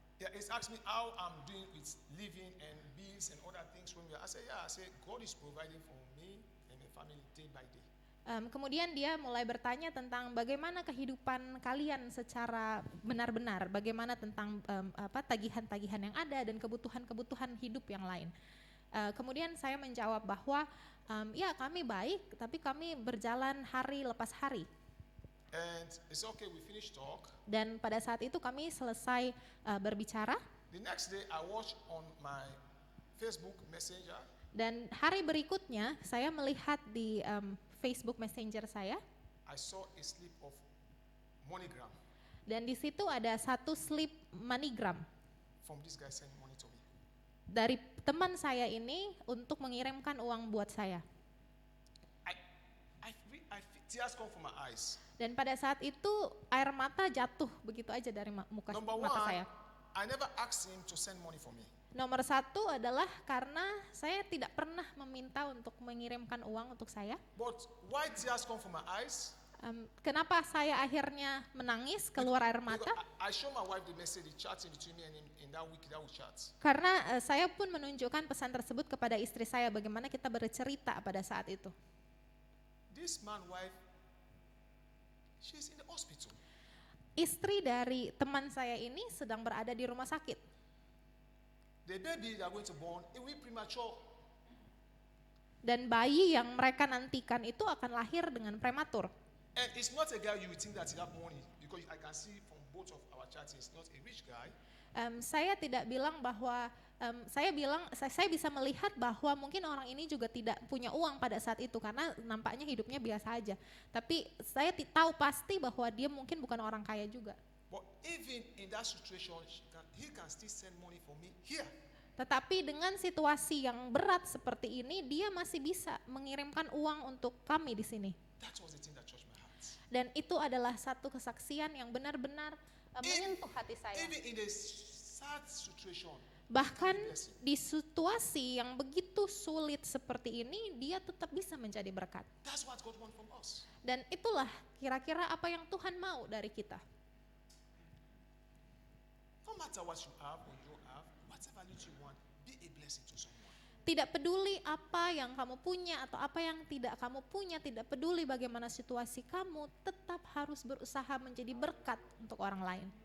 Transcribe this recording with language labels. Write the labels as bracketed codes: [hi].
[en] Yeah, he's asked me how I'm doing with living and bills and other things from here. I said, God is providing for me and my family day by day. [id] Kemudian dia mulai bertanya tentang bagaimana kehidupan kalian secara benar-benar, bagaimana tentang tagihan-tagihan yang ada dan kebutuhan-kebutuhan hidup yang lain. Kemudian saya menjawab bahwa ya kami baik, tapi kami berjalan hari lepas hari. [en] And it's okay, we finished talk. [id] Dan pada saat itu kami selesai berbicara. [en] The next day, I watched on my Facebook Messenger. [id] Dan hari berikutnya saya melihat di Facebook Messenger saya. [en] I saw a slip of MoneyGram [id] Dan di situ ada satu slip MoneyGram [en] from this guy sending money to me. [id] dari teman saya ini untuk mengirimkan uang buat saya. [en] I feel tears come from my eyes. [id] Dan pada saat itu air mata jatuh begitu aja dari [en] Number [id] mata [en] one, [id] saya. [en] I never asked him to send money for me. [id] Nomor satu adalah karena saya tidak pernah meminta untuk mengirimkan uang untuk saya. [en] But why tears come from my eyes? [id] Kenapa saya akhirnya menangis, keluar air mata? [en] Because I show my wife the message, the chatting between me and him in that week that we chat. [id] Karena saya pun menunjukkan pesan tersebut kepada istri saya bagaimana kita bercerita pada saat itu. [en] This man wife, she's in the hospital. [id] Istri dari teman saya ini sedang berada di rumah sakit. [en] The baby they are going to born, it will be premature. [id] Dan bayi yang mereka nantikan itu akan lahir dengan prematur. [en] And it's not a guy you would think that he have money, because I can see from both of our chats, he's not a rich guy. [id] Saya tidak bilang bahwa saya bisa melihat bahwa mungkin orang ini juga tidak punya uang pada saat itu karena nampaknya hidupnya biasa aja. Tapi saya tahu pasti bahwa dia mungkin bukan orang kaya juga. [en] But even in that situation, he can still send money for me here. [id] Tetapi dengan situasi yang berat seperti ini, dia masih bisa mengirimkan uang untuk kami di sini. [en] That was the thing that touched my heart. [id] Dan itu adalah satu kesaksian yang benar-benar menyentuh hati saya. [en] Even in the sad situation, [id] Bahkan di situasi yang begitu sulit seperti ini, dia tetap bisa menjadi berkat. [en] that's what God wants from us. [id] Dan itulah kira-kira apa yang Tuhan mau dari kita. [en] No matter what you have or you don't have, whatever little you want, be a blessing to someone. [id] Tidak peduli apa yang kamu punya atau apa yang tidak kamu punya, tidak peduli bagaimana situasi kamu, tetap harus berusaha menjadi berkat untuk orang lain.